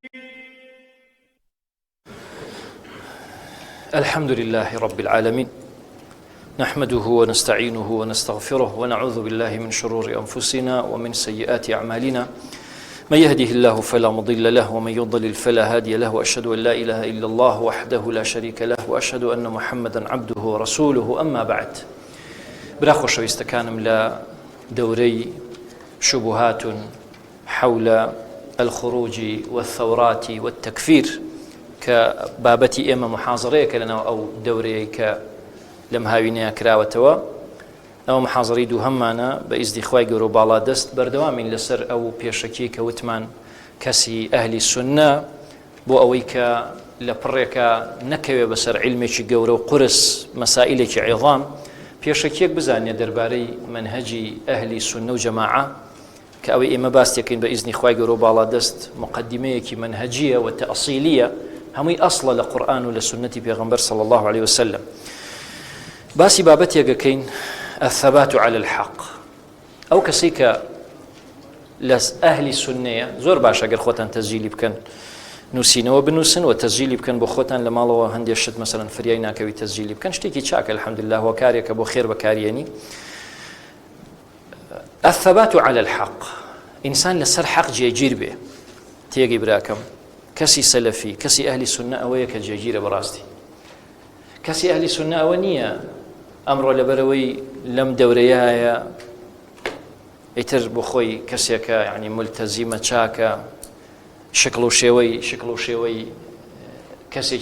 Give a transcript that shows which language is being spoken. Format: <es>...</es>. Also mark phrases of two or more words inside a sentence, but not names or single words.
<ar>الحمد لله رب العالمين، نحمده ونستعينه ونستغفره ونعوذ بالله من شرور أنفسنا ومن سيئات أعمالنا، من يهده الله فلا مضل له ومن يضلل فلا هادي له، وأشهد أن لا إله إلا الله وحده لا شريك له، وأشهد أن محمدا عبده ورسوله. أما بعد،</ar> <ckb>برا خۆشەویستەکانم لە دەورەی</ckb> <ar>شبهات حول الخروج والثورات والتكفير</ar> <ckb>كبابتي ئێمە محاضرەیەکە لەناو ئەو دەورەیە کە لەم هاوینەیە کراوەتەوە. ئەوە محاضرەی دووهەممانە بە ئیزنی خوای گەورە و باڵا دەست بەردەوامین لەسەر ئەو پێشەکی کە وتمان کەسی ئەهلی سونە بۆ ئەوەی کە لە پڕێکە نەکەوێ بەسەر عیلمێکی گەورە و قورس مەسائلێکی عیظام پێشەکیەک بزانێ دەربارەی منهەجی ئەهلی سونە و جەماعە کە ئەوەی ئێمە باس دەکەین بە ئیزنی خوای گەورە و باڵا دەست مقدمەیەکی منهەجیە و تەئەسیلیە، هەمووی ئەسڵە لە قورئان و لە سنەتی پێغەمبەر</ckb> <ar>صلی الله عليه وسلم.</ar> <ckb>باسی بابەتێکەکەین</ckb> <ar>الثبات على الحق.</ar> <ckb>ئەو کەسەی کە لە ئەهلی سونەیە زۆر باشە ئەگەر خۆتان تەسجیلی بکەن، نووسینەوە بنووسن و تەسجیلی بکەن بۆ خۆتان لە ماڵەوە هەندێک شت مەسەڵەن فریای ناکەوی تەسجیلی بکەن، شتێکی چاکە الحەمدولله و کارێکە بۆ خێر بەکارێنی.</ckb> <ar>الثبات على الحق،</ar> <ckb>ئینسان لەسەر حەق جێگیر بێ. تێگەی براکەم، کەسی سەلەفی، کەسی ئەهلی سونە ئەوەیە کە جێگیرە بەڕاستی. کەسی ئەهلی سونە ئەوە نییە ئەمڕۆ لەبەرەوەی لەم دەورەیەیە ئیتر بۆ خۆی کەسێکە یعنی ملتەزیمە چاکە، شکڵ و شێوەی کەسێکی</ckb>